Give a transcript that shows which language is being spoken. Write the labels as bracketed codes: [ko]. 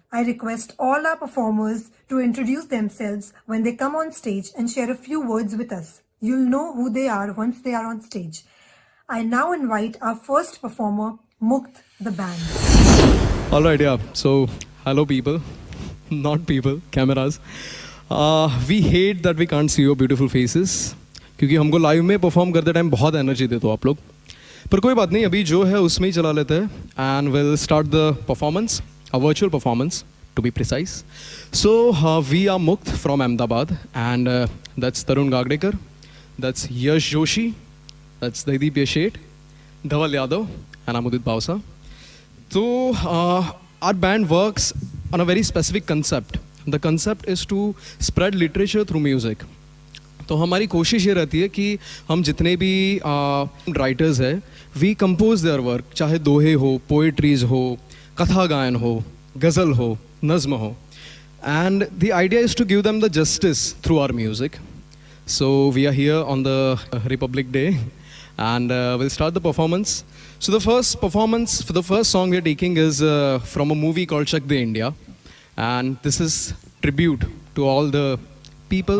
[en] I request all our performers to introduce themselves when they come on stage and share a few words with us. You'll know who they are once they are on stage. I now invite our first performer, Mukt, the band. Alright, yeah. So, hello people, not people, cameras. We hate that we can't see your beautiful faces [hi] क्योंकि हमको live में perform करते time बहुत energy देते हो आप लोग. पर कोई बात नहीं, अभी जो है उसमें ही चला लेते हैं. [en] And will start the performance, a virtual performance to be precise. So we are मुक्त from Ahmedabad and that's Tarun Gagdekar, that's Yash Joshi, that's Daideep Yashet, Dhaval Yadav and Amudit Bavsa. So our band works on a very specific concept. The concept is to spread literature through music. [hi] तो हमारी कोशिश ये रहती है कि हम जितने भी राइटर्स हैं, [en] we compose their work, [hi] चाहे दोहे हो, पोएट्रीज हो, कथा गायन हो, गज़ल हो, नज़्म हो. [en] And the idea is to give them the justice through our music. So we are here on the Republic Day and we'll start the performance. So the first performance for the first song we are taking is from a movie called Chak De India, and this is tribute to all the people,